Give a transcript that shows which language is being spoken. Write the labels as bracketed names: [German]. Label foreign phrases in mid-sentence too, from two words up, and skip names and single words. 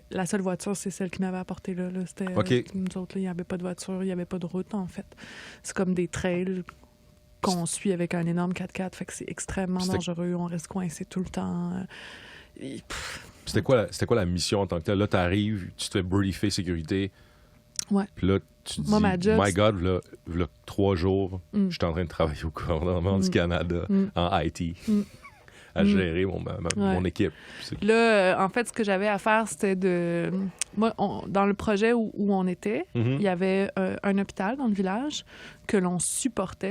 [French] La seule voiture, c'est celle qui m'avait apporté là. C'était nous autres, là, il n'y avait pas de voiture, il n'y avait pas de route, en fait. C'est comme des trails qu'on suit avec un énorme 4x4. Fait que c'est extrêmement dangereux. On reste coincé tout le temps. C'était quoi la mission en tant que telle? Là, t'arrives, tu te fais briefer sécurité. Ouais. Puis là, tu te dis, [English] my God, [French] là 3 jours, je suis en train de travailler au gouvernement du Canada en IT. À gérer mon équipe. Là, en fait, ce que j'avais à faire, c'était de... Moi, dans le projet où on était, il y avait un hôpital dans le village que l'on supportait.